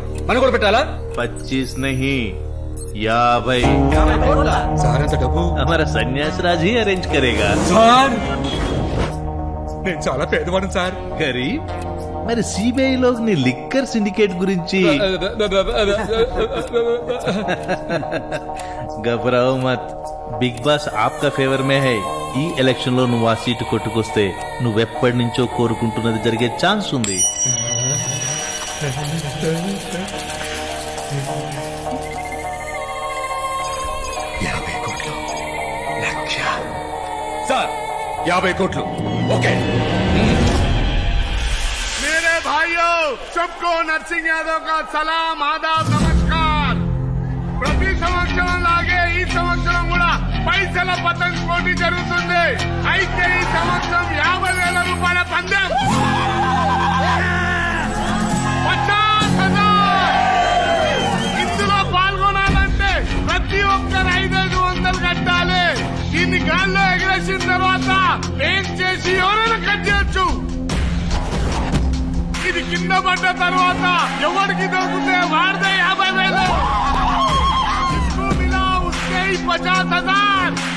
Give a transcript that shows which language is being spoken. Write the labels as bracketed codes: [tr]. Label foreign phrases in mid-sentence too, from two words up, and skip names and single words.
[te] మనం కూడా పెట్టాలా? [hi] 25 नहीं 50 [te] సార్ ఎంత డబ్బు? [hi] हमारा संन्यासी राज़ी अरेंज करेगा. [te] సార్ నేను చాలా పేదవాడు సార్. గరీబ్ మరి సిబిఐ లో నీ లిక్కర్ సిండికేట్ గురించి [hi] घबराओ मत. बिग बॉस आपका फ़ेवर में है. [te] ఈ ఎలక్షన్ లో నువ్వు ఆ సీటు కొట్టుకొస్తే నువ్వెప్పటి నుంచో కోరుకుంటున్నది జరిగే ఛాన్స్ ఉంది. సార్ 50 కోట్లు. ఓకే. [hi] मेरे भाइयों, सबको नरसिंह यादव का सलाम, आदाब, नमस्कार. [te] ప్రతి సంవత్సరం లాగే ఈ సంవత్సరం కూడా పైసల పతంగ్ పోటీ జరుగుతుంది. అయితే ఈ సంవత్సరం 50,000 రూపాయల పందెం. 50,000. ఇందులో పాల్గొనాలంటే ప్రతి ఒక్కరు 500 కట్టాలి. దీన్ని గాల్లో ఎగరేసిన తర్వాత ఏం చేసి ఎవరైనా కట్ చేయొచ్చు. ఇది కింద పడ్డ తర్వాత ఎవరికి దొరికితే వాడితే 50,000. [hi] इसको मिला उसके ही 50,000.